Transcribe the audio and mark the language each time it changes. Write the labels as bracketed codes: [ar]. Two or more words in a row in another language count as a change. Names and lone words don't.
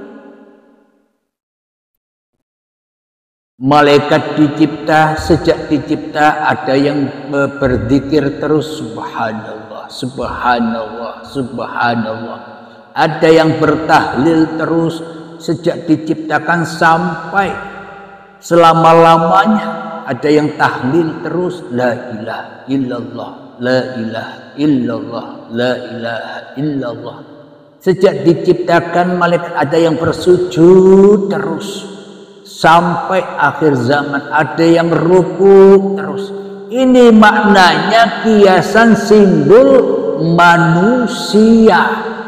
[id] Malaikat dicipta, sejak dicipta ada yang berzikir terus [ar] سبحان الله، سبحان الله، سبحان الله. [id] Ada yang bertahlil terus sejak diciptakan sampai selama-lamanya. Ada yang tahlil terus [ar] لا إله إلا الله, لا إله إلا الله, لا إله إلا الله. [id] Sejak diciptakan malaikat ada yang bersujud terus sampai akhir zaman, ada yang ruku terus. Ini maknanya kiasan simbol manusia.